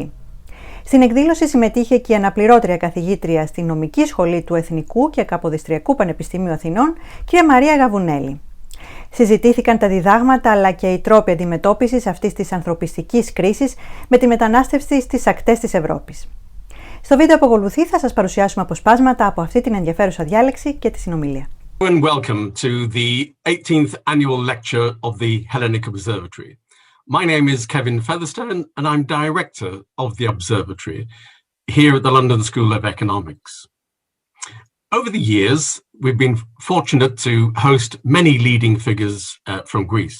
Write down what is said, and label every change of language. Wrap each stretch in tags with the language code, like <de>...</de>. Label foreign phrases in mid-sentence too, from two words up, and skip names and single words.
<el>Στην εκδήλωση συμμετείχε και η αναπληρώτρια καθηγήτρια στη Νομική Σχολή του Εθνικού και Καποδιστριακού Πανεπιστημίου Αθηνών, κυρία Μαρία Γαβουνέλη. Συζητήθηκαν τα διδάγματα αλλά και οι τρόποι αντιμετώπισης αυτής της ανθρωπιστικής κρίσης με τη μετανάστευση στις ακτές της Ευρώπης. Στο βίντεο που ακολουθεί θα σας παρουσιάσουμε αποσπάσματα από αυτή την ενδιαφέρουσα διάλεξη και τη συνομιλία.</el> <en>And welcome to the 18th annual lecture of the Hellenic Observatory. My name is Kevin Featherstone and I'm director of the Observatory here at the London School of Economics. Over the years, we've been fortunate to host many leading figures from Greece.</en>